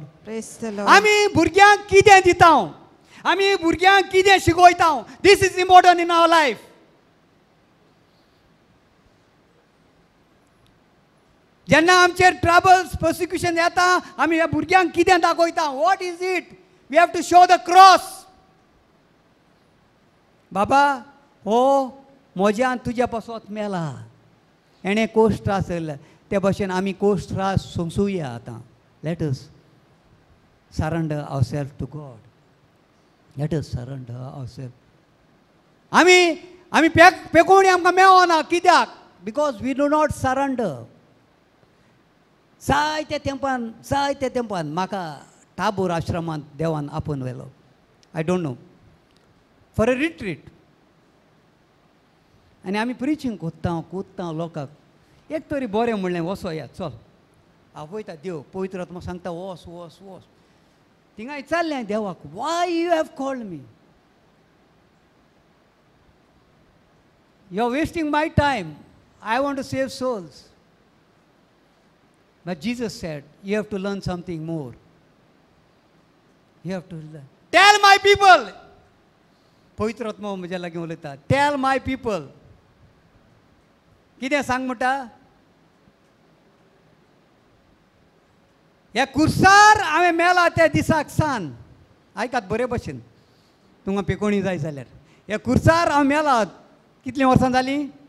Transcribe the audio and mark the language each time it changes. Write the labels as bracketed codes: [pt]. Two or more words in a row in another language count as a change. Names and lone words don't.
[kok] आमी भुरग्यांक कितें दिता, आमी भुरग्यांक कितें शिकयता, [en] this is important in our life. [kok] जेन्ना आमचेर [en] troubles prosecution [kok] येता आमी ह्या भुरग्यांक कितें दाखयता? [en] what is it? we have to show the cross. [kok] बाबा हो म्हज्यान तुज्या पासत मेला, एणे कोस्ट त्रास केला, ते भाशेन आमी कोस्ट त्रास सोंसूया. [en] आतां let us surrender ourself to God. let us surrender ourself. [kok] आमी पेकोवणी आमकां मेळना. [en] कित्याक? because we do not surrender. [kok] जायत्या तेंपान म्हाका टाबोर आश्रमांत देवान आपोवन व्हेलो. [en] I don't know, for a retreat. [kok] आनी आमी प्रिचींग कोत्ता लोकांक. एक तरी बरें म्हणलें, वसो या चल. हांव वयता, देव पवित्र आत्मा सांगता वस वस वस. थिंगाय चाललें देवाक, [en] why you have called me? you are wasting my time. I want to save souls. But Jesus said, you have to learn something more. You have to learn. Tell my people. [kok] पवित्र आत्मा म्हज्या लागीं उलयता. [en] Tell my people. [kok] कितें सांग म्हणटा? ह्या कुर्सार हांवें मेला त्या दिसाक सान. आयकात बरे भशेन, तुमकां पेकोवणी जाय जाल्यार. ह्या कुर्सार हांव मेला. कितलीं वर्सां जालीं?